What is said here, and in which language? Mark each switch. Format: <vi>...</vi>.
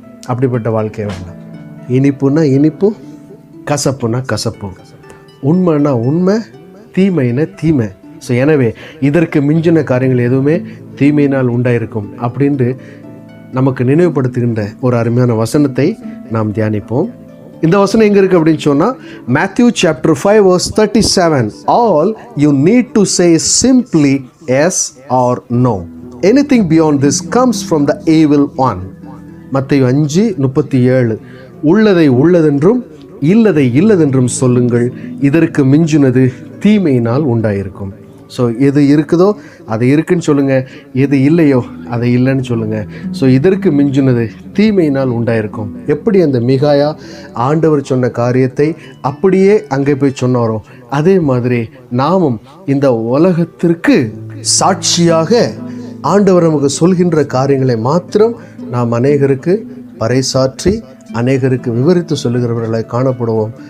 <ta>அப்படிப்பட்ட வாழ்க்கையே வேண்டாம். இனிப்புன்னா இனிப்பு, கசப்புனா கசப்பு, உண்மைன்னா உண்மை, தீமைன்னா தீமை. ஸோ எனவே இதற்கு மிஞ்சின காரியங்கள் எதுவுமே தீமையினால் உண்டாயிருக்கும் அப்படின்ட்டு நமக்கு நினைவுபடுத்துகின்ற ஒரு அருமையான வசனத்தை நாம் தியானிப்போம். இந்த வசனம் எங்கே இருக்குது அப்படின்னு சொன்னால்,</ta> <en>Matthew chapter 5 verse 37. All you need to say simply yes or no. Anything beyond this comes from the evil one.</en> <ta>மத்தேயு 5:37. உள்ளதை உள்ளதென்றும் இல்லதை இல்லதென்றும் சொல்லுங்கள், இதற்கு மிஞ்சினது தீமையினால் உண்டாயிருக்கும். ஸோ எது இருக்குதோ அதை இருக்குன்னு சொல்லுங்கள், எது இல்லையோ அதை இல்லைன்னு சொல்லுங்கள். ஸோ இதற்கு மிஞ்சினது தீமையினால் உண்டாயிருக்கும். எப்படி அந்த மிகாயா ஆண்டவர் சொன்ன காரியத்தை அப்படியே அங்கே போய் சொன்னாரோ, அதே மாதிரி நாமும் இந்த உலகத்திற்கு சாட்சியாக ஆண்டவர் நமக்கு சொல்கின்ற காரியங்களை மாத்திரம் நாம் அநேகருக்கு பறைசாற்றி அநேகருக்கு விவரித்து சொல்லுகிறவர்களை காணப்படுவோம்.</ta>